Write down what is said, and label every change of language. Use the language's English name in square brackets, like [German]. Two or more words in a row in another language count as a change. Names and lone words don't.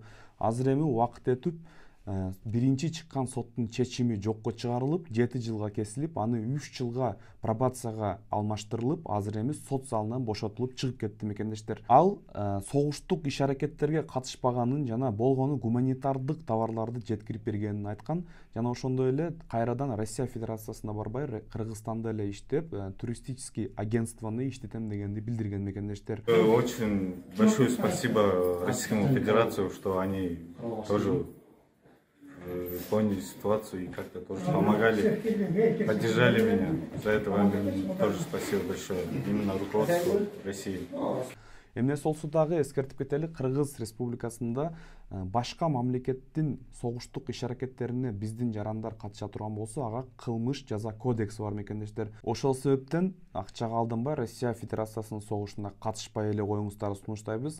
[Kyrgyz] Азыр эми убакыт өтүп, биринчи чыккан соттун чечими жокко чыгарылып, 7 жылга кесилип, аны 3 жылга пробацияга алмаштырылып, азыр эми сот залынан бошотулуп чыгып кетти, мекендештер. Ал согуштук иш-аракеттерге катышпаганын жана болгону гуманитардык товарларды жеткирип бергенин айткан, жана ошондой эле кайрадан Россия Федерациясына барбай, Кыргызстанда эле иштеп, туристический агентствону иштетем дегенди билдирген, мекендештер. [Russian] Очень большое спасибо Российскому Федерацию, что они тоже поняли ситуацию и как-то тоже помогали, поддержали меня. За это вам тоже спасибо большое, именно руководству России. [Kyrgyz] Эмне болсо дагы эскертип кетели, Кыргыз Республикасында башка мамлекеттин согуштук иш-аракеттерине биздин жарандар катыша турган болсо, ага кылмыш жаза кодекси бар, мекендештер. Ошол себептен акчага алданбай Россия Федерациясынын согушуна катышпай эле коюңуздарды сунуштайбыз.